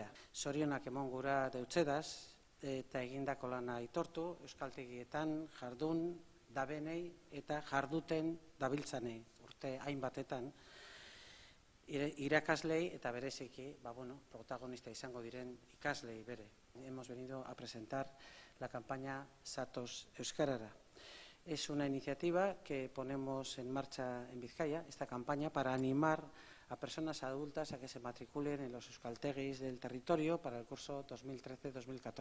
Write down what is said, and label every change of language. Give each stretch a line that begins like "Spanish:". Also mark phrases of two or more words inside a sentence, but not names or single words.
Basque: Zorionak emon gura deutsedaz eta egindako lana aitortu, euskaltegietan jardun dabenei eta jarduten dabiltzanei, urte hainbatetan, irakaslei eta bereziki, protagonista izango diren ikaslei bere.
Spanish: Hemos venido a presentar la campaña Zatoz Euskarara. Es una iniciativa que ponemos en marcha en Vizcaya, esta campaña, para animar a personas adultas a que se matriculen en los euskaltegis del territorio para el curso 2013-2014.